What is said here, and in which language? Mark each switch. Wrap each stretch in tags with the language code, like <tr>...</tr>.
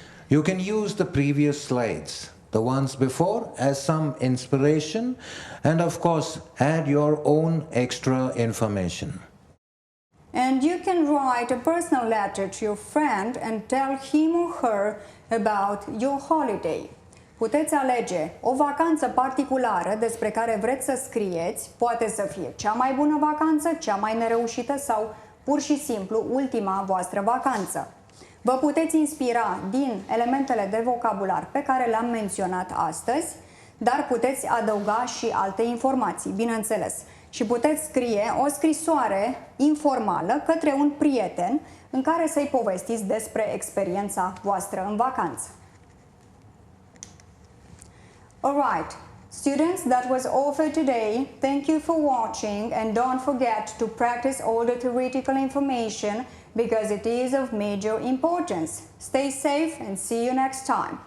<en>You can use the previous slides, the ones before, as some inspiration, and of course, add your own extra information. And you can write a personal letter to your friend and tell him or her about your holiday.</en> <ro>Puteți alege o vacanță particulară despre care vreți să scrieți, poate să fie cea mai bună vacanță, cea mai nereușită sau pur și simplu ultima voastră vacanță. Vă puteți inspira din elementele de vocabular pe care le-am menționat astăzi, dar puteți adăuga și alte informații, bineînțeles. Și puteți scrie o scrisoare informală către un prieten în care să-i povestiți despre experiența voastră în vacanță.</ro> <en>Alright, students, that was all for today. Thank you for watching and don't forget to practice all the theoretical information because it is of major importance. Stay safe and see you next time.</en>